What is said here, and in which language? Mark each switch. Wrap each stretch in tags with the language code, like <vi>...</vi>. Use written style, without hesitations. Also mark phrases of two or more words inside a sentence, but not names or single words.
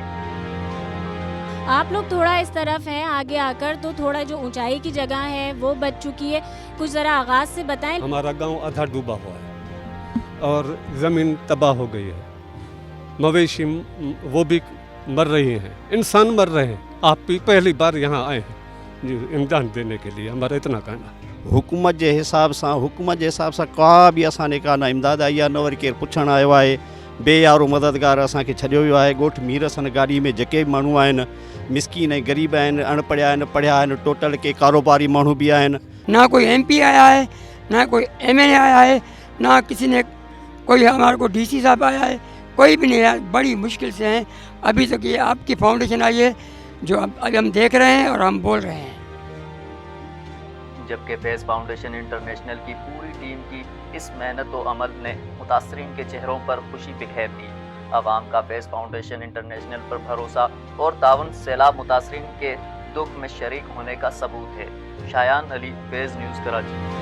<ur>آپ لوگ تھوڑا اس طرف ہیں، آگے آ کر تو تھوڑا جو اونچائی کی جگہ ہے وہ بچ چکی ہے، کچھ ذرا آغاز سے بتائیں. ہمارا گاؤں آدھا ڈوبا ہوا ہے اور زمین تباہ ہو گئی ہے، مویشی وہ بھی مر رہی ہیں، انسان مر رہے ہیں. آپ بھی پہلی بار یہاں آئے ہیں امداد دینے کے لیے، ہمارا اتنا کہنا.</ur> <sd>हुकूमत जे हिसाब सां का बि असांजे का न इमदाद आई आहे, न वरी केरु पुछणु आयो आहे। बेयारो मददगार असांखे छॾियो वियो आहे। ॻोठ मीर सन गाॾी में जेके बि माण्हू आहिनि, मिसकीन ऐं ग़रीब आहिनि, अणपढ़िया आहिनि, पढ़िया आहिनि, टोटल के कारोबारी माण्हू भी आहिनि।</sd> <ur>نہ کوئی ایم پی آیا ہے، نہ کوئی ایم ایل اے آیا ہے، نہ کسی نے کوئی ہمارے کو ڈی سی صاحب آیا ہے، کوئی بھی نہیں آیا. بڑی مشکل سے ہیں ابھی تک۔ یہ آپ کی فاؤنڈیشن آئی ہے جو ابھی ہم دیکھ رہے ہیں اور ہم بول رہے ہیں. جبکہ فیض فاؤنڈیشن انٹرنیشنل کی پوری ٹیم کی اس محنت و عمل نے متاثرین کے چہروں پر خوشی بکھیر دی. عوام کا فیض فاؤنڈیشن انٹرنیشنل پر بھروسہ اور طاعون سیلاب متاثرین کے دکھ میں شریک ہونے کا ثبوت ہے. شایان علی، فیض نیوز، کراچی.</ur>